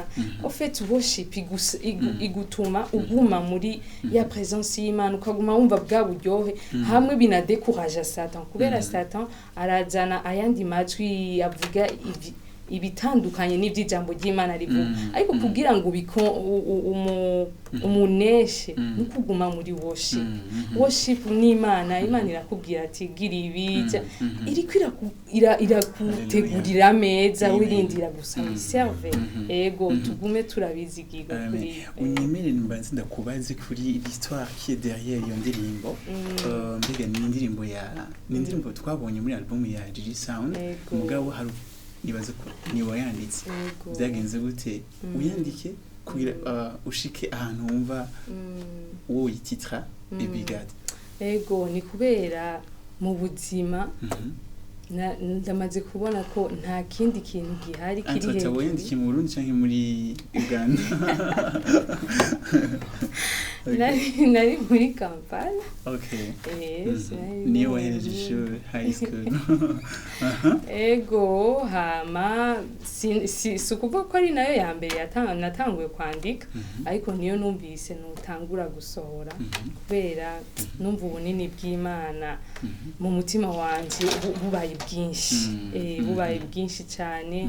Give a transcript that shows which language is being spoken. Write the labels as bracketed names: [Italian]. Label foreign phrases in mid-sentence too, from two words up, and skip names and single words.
[French] En fait [Rundi] worship igutuma uguma muri ya presence y'Imana, ukaguma wumva bwa buryohe, hamwe binadekuraje Satan, kubera Satan arazana ayandi majwi avuga ibitandukanye n'ivy'ijambo ry'Imana rivuga, ariko kugira ngo umuneshe ni kuguma muri worship. Worship ni Imana irakubwira ati gira ibija, iriko irakutegurira ameza, wirindira gusa serve. Ego tugume turabizigirwa kuri. Unyemere nimbanze ndakubaze kuri [French] l'histoire qui est derrière [Rundi] iyo ndirimbo. Mbega ni indirimbo twabonye muri album ya Gigi Sound, mugabo hari nibaze ko ni wayanditse. Byagenze gute uyandike kugira ushike ahantu wumva wowe yititra Baby God? Ego ni kubera mu buzima ndamaze kubona ko nta kindi kintu gihari kiri hejuru. Ati wayandikiye mu Burundi canke muri Uganda? Nari muri Kampala. Okay. Yes. Niyo wahereje ishuri [English] high school. [Rundi] Ego hama si ukuvuga ko ari nayo ya mbere natanguye kwandika, ariko niyo numvise nutangura gusohora, kubera numva ubunini bw'Imana mu mutima wanje bubaye bwinshi cyane.